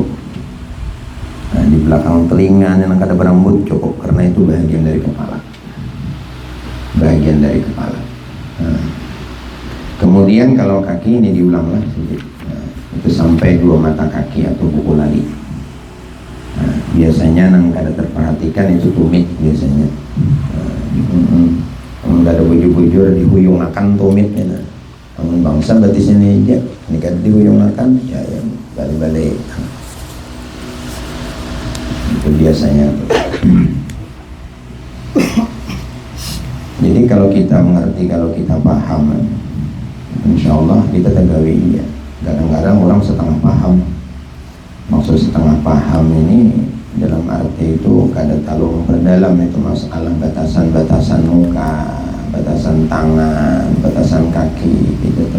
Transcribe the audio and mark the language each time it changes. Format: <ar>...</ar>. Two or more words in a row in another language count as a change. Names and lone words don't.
<id>Nah, di belakang telinga yang ada berambut cukup, karena itu bagian dari kepala. Bagian dari kepala. Nah, kemudian kalau kaki ini diulanglah sedikit. Nah, itu sampai 2 mata kaki atau buku lali. Nah, biasanya nang kada terperhatikan itu tumit biasanya. Nggak ada bujur-bujur dihuyung akan tumitnya. Nah, namun bangsa batisnya ini aja, ini kan dihuyung akan ya yang balik-balik. Itu biasanya. Jadi kalau kita mengerti, kalau kita paham, insya Allah kita tegawi ya. Kadang-kadang orang setengah paham. Maksud setengah paham ini dalam arti itu kada terlalu berdalam itu masalah batasan-batasan muka, batasan tangan, batasan kaki gitu tuh.</id>